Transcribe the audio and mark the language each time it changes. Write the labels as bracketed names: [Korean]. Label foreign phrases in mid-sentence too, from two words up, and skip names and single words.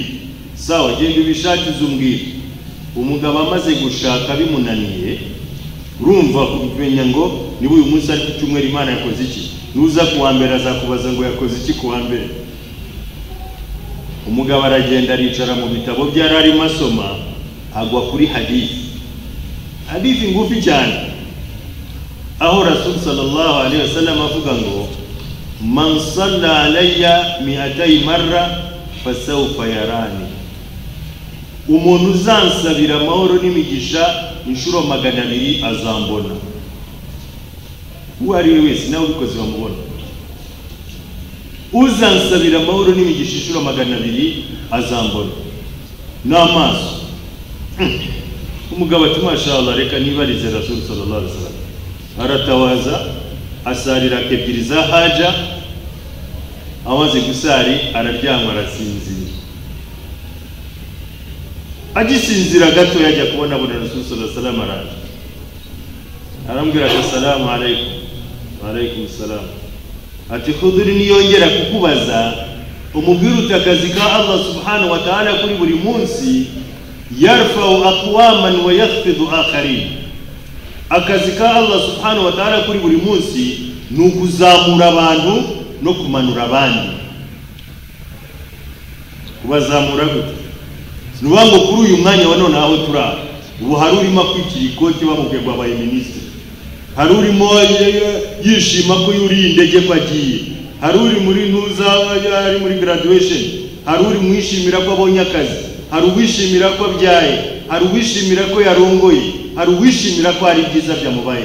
[Kinyarwanda] Sawa, genda ubishakize umbwire. Umugabo amaze gushaka bimunaniye, urumva kumenya ngo niba uyu munsi ari ku cyumweru Imana yakoze iki, nuza kuwa mbere azakubaza ngo yakoze iki kuwa mbere. Umugabo aragenda aricara mu bitabo byari arimo asoma, agwa kuri hadithi ngufi cyane, aho Rasul [Arabic] صلى الله عليه وسلم [Kinyarwanda] avuga ngo [Arabic] من صلى علي 200 مرة فسوف يراني. [Kinyarwanda] Umuntu uzansabira amahoro n'imigisha inshuro 200 azambona. Uwo ari we wese nawe ubikoze bamubona. Uzansabira amahoro n'imigisha inshuro 200 azambona n'amaso. Umugabo ati mashallah reka nibarize Rasul [Arabic] صلى الله عليه وسلم. [Kinyarwanda] Aratawaza asarira kebiri za haja, amaze gusari araryama arasinzira. Agisinzira gato yajya kubona Rasul [Arabic] صلى الله عليه وسلم [Kinyarwanda] araje. Arambwira [Arabic] السلام عليكم. وعليكم السلام. [Kinyarwanda] Ati Khudri niyongera kukubaza umubwira utakazi ka Allah [Arabic] سبحانه وتعالى [Kinyarwanda] kuri buri munsi [Arabic] يرفع أقواما ويخفض آخرين. [Kinyarwanda] Akazi ka Allah [Arabic] سبحانه وتعالى [Kinyarwanda] kuri buri munsi nukuzamura abantu no kumanura abandi. Kubazamura gute? Nubango kuri uyu mwanya wa none aho tura ubu hari urimo kwikira ikoti bamubwiye ngo abaye ministre, hari urimo yishima ko yuri indege kwagiye, hari uri muri ntuza ari muri graduation, hari uri mwishimira ko abonye akazi, hari uwishimira ko abyaye, hari uwishimira ko yarongoye, hari uwishimira ko ari byiza byamubaye.